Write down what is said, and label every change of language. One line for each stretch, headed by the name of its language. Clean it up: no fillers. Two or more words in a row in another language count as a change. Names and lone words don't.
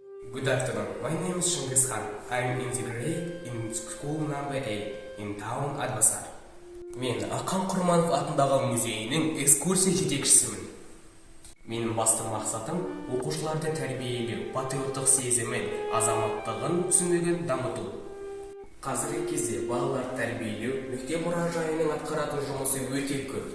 English: Good afternoon. My name is Shingiz Khan. I'm in the grade in school number 8 in town Atbasar.
Kazakh: Мен Ақан Құрманов атындағы музейінің экскурсия жетекшісімін. Менің басты мақсатым оқушыларды тәрбиелеу, патриоттық сезімін, азаматтығын түсінігін дамыту. Қазіргі кезде балаларды тәрбиелеу мектеп мұражайының атқаратын жұмысы өте көп.